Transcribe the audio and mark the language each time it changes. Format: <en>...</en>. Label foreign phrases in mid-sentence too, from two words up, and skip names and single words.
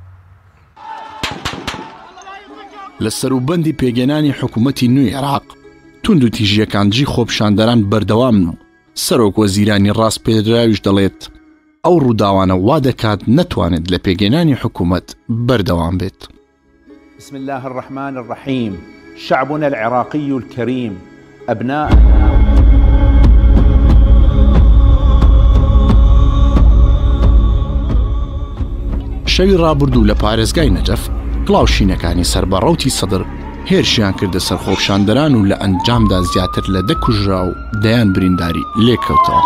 <ckb>لە سەروبەندی پێگەێنانی حکوومەتی نوێی عێراق تونند و تیژیەکان دژی خۆپیشاندەران بەردەوامن و سەرۆکوەزیرانی ڕاستپێدراویش دەڵێت ئەو ڕووداوانە وا دەکات نەتوانێت لە پێگەێنانی حکوومەت بەردەوام بێت.</ckb> <ar>بسم الله الرحمن الرحيم. شعبنا العراقي الكريم أبناء</ar> <ckb>شەوی ڕابردوو لە پارێزگای نەجەف کڵاوشینەکانی سەربەڕەوتی سەدر هێرشیان کردە سەر خۆپیشاندەران و لە ئەنجامدا زیاتر لە 10 کوژرا و دەیان برینداری لێکەوتەوە.</ckb>